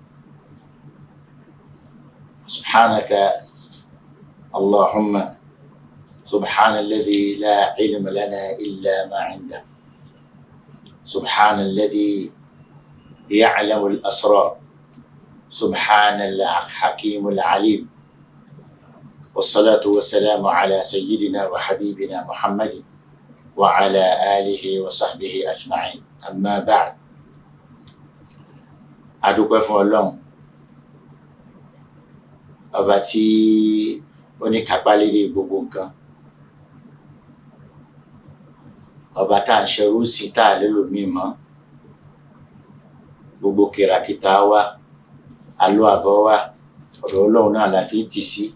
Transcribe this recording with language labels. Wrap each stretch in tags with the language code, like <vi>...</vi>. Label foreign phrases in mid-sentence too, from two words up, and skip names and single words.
<ar>سبحانك اللهم سبحان الذي لا علم لنا إلا ما عنده، سبحان الذي يعلم الأسرار، سبحان الحكيم العليم، والصلاة والسلام على سيدنا وحبيبنا محمد وعلى آله وصحبه أجمعين. أما بعد،</ar> <yo>adúpẹ́ fún Ọlọ́run ọba tí ó ní kápá lérí gbogbo nǹkan, ọba tá à ń ṣerú sí tá à lélò míì mọ́. Gbogbo kìràkìtà wa, àlọ àbọ̀ wa, ọ̀dọ̀ Ọlọ́run náà la fi ń tì sí.</yo>